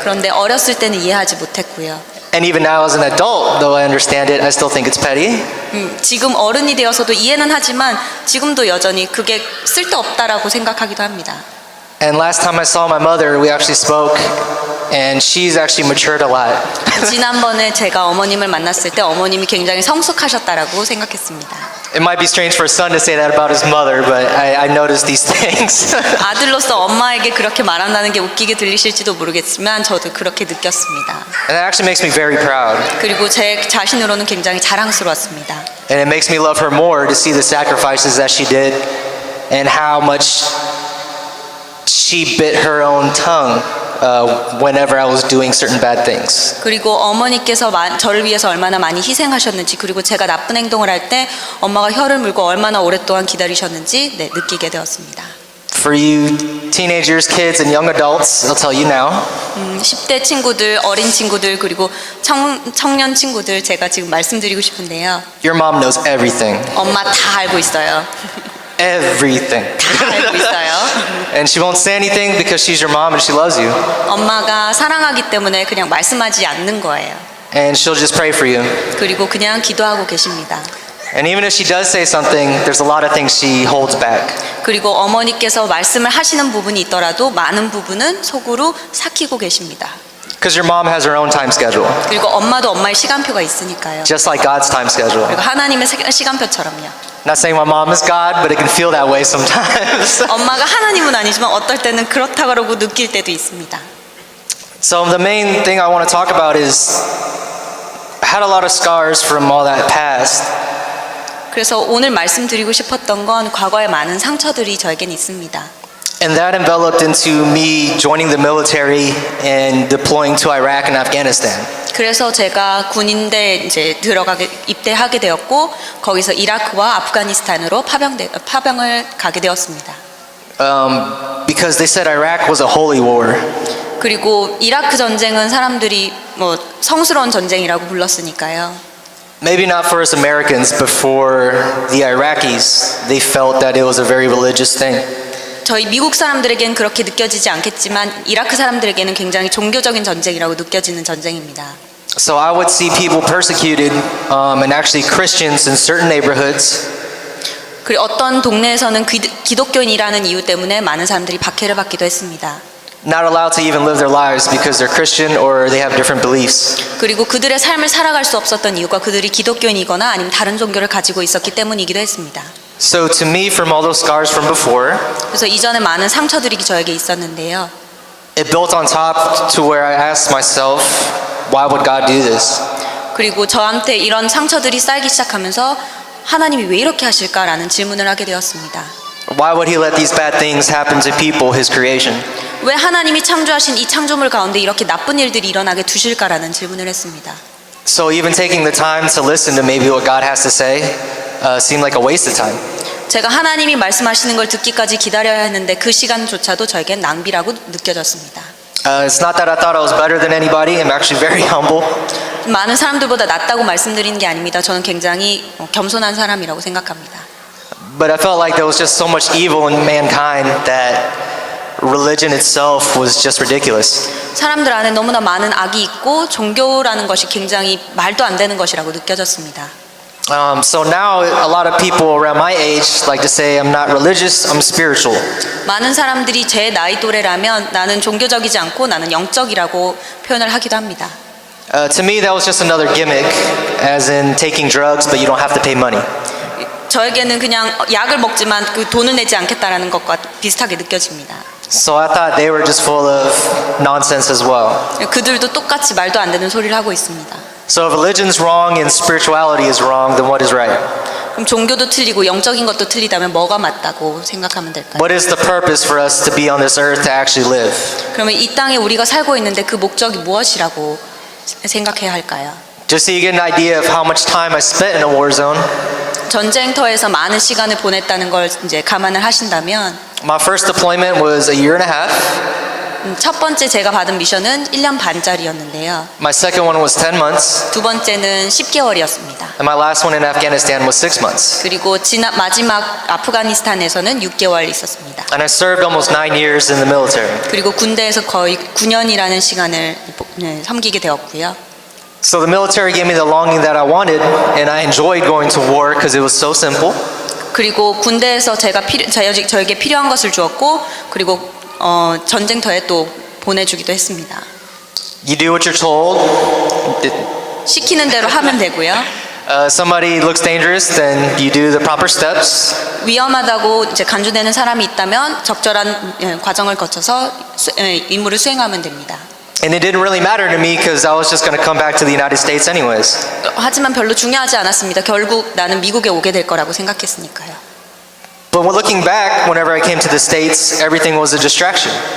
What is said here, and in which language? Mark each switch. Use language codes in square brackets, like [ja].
[ko] 그런데 어렸을 때는 이해하지 못했고요. [en] And even now as an adult, though I understand it, I still think it's petty. [ko] 지금 어른이 되어서도 이해는 하지만 지금도 여전히 그게 쓸데없다라고 생각하기도 합니다. [en] And last time I saw my mother, we actually spoke, and she's actually matured a lot. [ko] 지난번에 제가 어머님을 만났을 때 어머님이 굉장히 성숙하셨다라고 생각했습니다. [en] It might be strange for a son to say that about his mother, but I noticed these things. [ko] 아들로서 엄마에게 그렇게 말한다는 게 웃기게 들리실지도 모르겠지만 저도 그렇게 느꼈습니다. [en] And that actually makes me very proud. [ko] 그리고 제 자신으로는 굉장히 자랑스러웠습니다. [en] And it makes me love her more to see the sacrifices that she did and how much she bit her own tongue whenever I was doing certain bad things. [ko] 그리고 어머니께서 저를 위해서 얼마나 많이 희생하셨는지 그리고 제가 나쁜 행동을 할 때 엄마가 혀를 물고 얼마나 오랫동안 기다리셨는지 느끼게 되었습니다. [en] For you teenagers, kids, and young adults, I'll tell you now. [ko] 10대 친구들, 어린 친구들 그리고 청년 친구들 제가 지금 말씀드리고 싶은데요. [en] Your mom knows everything. [ko] 엄마 다 알고 있어요. [en] Everything. [ko] 다 알고 있어요. [en] And she won't say anything because she's your mom and she loves you. [ko] 엄마가 사랑하기 때문에 그냥 말씀하지 않는 거예요. [en] And she'll just pray for you. [ko] 그리고 그냥 기도하고 계십니다. [en] And even if she does say something, there's a lot of things she holds back. [ko] 그리고 어머니께서 말씀을 하시는 부분이 있더라도 많은 부분은 속으로 삭히고 계십니다. [en] Because your mom has her own time schedule. [ko] 그리고 엄마도 엄마의 시간표가 있으니까요. [en] Just like God's time schedule. [ko] 그리고 하나님의 시간표처럼요. [en] Not saying my mom is God, but it can feel that way sometimes. [ko] 엄마가 하나님은 아니지만 어떨 때는 그렇다 그러고 느낄 때도 있습니다. [en] So the main thing I want to talk about is I had a lot of scars from all that past. [ko] 그래서 오늘 말씀드리고 싶었던 건 과거에 많은 상처들이 저에겐 있습니다. [en] And that enveloped into me joining the military and deploying to Iraq and Afghanistan. [ko] 그래서 제가 군인대 이제 입대하게 되었고 거기서 이라크와 아프가니스탄으로 파병을 가게 되었습니다. [en] Because they said Iraq was a holy war. [ko] 그리고 이라크 전쟁은 사람들이 뭐 성스러운 전쟁이라고 불렀으니까요. [en] Maybe not for us Americans, but for the Iraqis, they felt that it was a very religious thing. [ko] 저희 미국 사람들에게는 그렇게 느껴지지 않겠지만 이라크 사람들에게는 굉장히 종교적인 전쟁이라고 느껴지는 전쟁입니다. [en] So I would see people persecuted, and actually Christians in certain neighborhoods. [ko] 그리고 어떤 동네에서는 기독교인이라는 이유 때문에 많은 사람들이 박해를 받기도 했습니다. [en] Not allowed to even live their lives because they're Christian or they have different beliefs. [ko] 그리고 그들의 삶을 살아갈 수 없었던 이유가 그들이 기독교인이거나 아니면 다른 종교를 가지고 있었기 때문이기도 했습니다. [en] So to me, from all those scars from before, [ko] 그래서 이전에 많은 상처들이 저에게 있었는데요. [en] it built on top to where I asked myself, why would God do this? [ko] 그리고 저한테 이런 상처들이 쌓이기 시작하면서 하나님이 왜 이렇게 하실까라는 질문을 하게 되었습니다. [en] Why would he let these bad things happen to people, his creation? [ko] 왜 하나님이 창조하신 이 창조물 가운데 이렇게 나쁜 일들이 일어나게 두실까라는 질문을 했습니다. [en] So even taking the time to listen to maybe what God has to say seemed like a waste of time. [ko] 제가 하나님이 말씀하시는 걸 듣기까지 기다려야 했는데 그 시간조차도 저에겐 낭비라고 느껴졌습니다. [en] It's not that I thought I was better than anybody. I'm actually very humble. [ko] 많은 사람들보다 낫다고 말씀드리는 게 아닙니다. 저는 굉장히 겸손한 사람이라고 생각합니다. [en] But I felt like there was just so much evil in mankind that religion itself was just ridiculous. [ko] 사람들 안에 너무나 많은 악이 있고 종교라는 것이 굉장히 말도 안 되는 것이라고 느껴졌습니다. [en] So now a lot of people around my age like to say I'm not religious, I'm spiritual. [ko] 많은 사람들이 제 나이 또래라면 나는 종교적이지 않고 나는 영적이라고 표현을 하기도 합니다. [en] To me that was just another gimmick, as in taking drugs but you don't have to pay money. [ko] 저에게는 그냥 약을 먹지만 그 돈을 내지 않겠다라는 것과 비슷하게 느껴집니다. [en] So I thought they were just full of nonsense as well. [ko] 그들도 똑같이 말도 안 되는 소리를 하고 있습니다. [en] So if religion's wrong and spirituality is wrong, then what is right? [ko] 그럼 종교도 틀리고 영적인 것도 틀리다면 뭐가 맞다고 생각하면 될까요? [en] What is the purpose for us to be on this earth to actually live? [ko] 그러면 이 땅에 우리가 살고 있는데 그 목적이 무엇이라고 생각해야 할까요? [en] Just so you get an idea of how much time I spent in a war zone, [ko] 전쟁터에서 많은 시간을 보냈다는 걸 이제 감안을 하신다면 [en] my first deployment was a year and a half. [ko] 첫 번째 제가 받은 미션은 1년 반짜리였는데요. [en] My second one was 10 months. [ko] 두 번째는 10개월이었습니다. [en] And my last one in Afghanistan was 6 months. [ko] 그리고 마지막 아프가니스탄에서는 6개월 있었습니다. [en] And I served almost 9 years in the military. [ko] 그리고 군대에서 거의 9년이라는 시간을 섬기게 되었고요. [en] So the military gave me the longing that I wanted, and I enjoyed going to war because it was so simple. [ko] 그리고 군대에서 저에게 필요한 것을 주었고, 그리고 전쟁터에 또 보내주기도 했습니다. [en] You do what you're told. [ko] 시키는 대로 하면 되고요. [en] Somebody looks dangerous, then you do the proper steps. [ko] 위험하다고 이제 간주되는 사람이 있다면 적절한 과정을 거쳐서 임무를 수행하면 됩니다. [en] And it didn't really matter to me because I was just going to come back to the United States anyways. [ko] 하지만 별로 중요하지 않았습니다. 결국 나는 미국에 오게 될 거라고 생각했으니까요. [en] But when looking back, whenever I came to the States, everything was a distraction.